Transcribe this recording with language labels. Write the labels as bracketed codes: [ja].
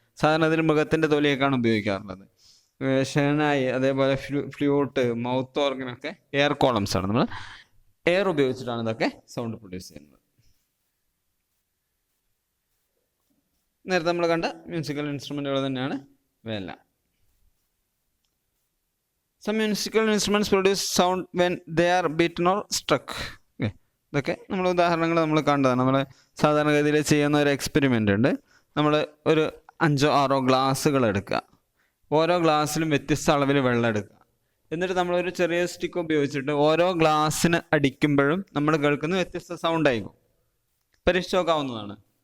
[ml] സാധാരണ അതിൽ മൃഗത്തിൻ്റെ തൊലിയൊക്കെയാണ് ഉപയോഗിക്കാറുള്ളത്. ഷെഹനായി, അതേപോലെ ഫ്ലൂട്ട്, മൗത്ത് ഓർഗനൊക്കെ എയർ കോളംസ് ആണ്. നമ്മൾ എയർ ഉപയോഗിച്ചിട്ടാണ് ഇതൊക്കെ സൗണ്ട് പ്രൊഡ്യൂസ് ചെയ്യുന്നത്. നേരത്തെ നമ്മൾ കണ്ട മ്യൂസിക്കൽ ഇൻസ്ട്രുമെൻറ്റുകൾ തന്നെയാണ് ഇവയെല്ലാം. [en] Some musical instruments produce sound when they are beaten or struck. [ml] ഇതൊക്കെ നമ്മൾ ഉദാഹരണങ്ങൾ നമ്മൾ കണ്ടതാണ്. നമ്മൾ സാധാരണഗതിയിൽ ചെയ്യുന്ന ഒരു എക്സ്പെരിമെൻ്റ് ഉണ്ട്. നമ്മൾ ഒരു 5-6 ഗ്ലാസ്സുകൾ എടുക്കുക. ഓരോ ഗ്ലാസ്സിലും വ്യത്യസ്ത അളവിൽ വെള്ളം എടുക്കുക. എന്നിട്ട് നമ്മളൊരു ചെറിയ സ്റ്റിക്ക് ഉപയോഗിച്ചിട്ട് ഓരോ ഗ്ലാസ്സിന് അടിക്കുമ്പോഴും നമ്മൾ കേൾക്കുന്ന വ്യത്യസ്ത സൗണ്ട് ആയിരിക്കും. പരീക്ഷിച്ച് നോക്കാവുന്നതാണ്.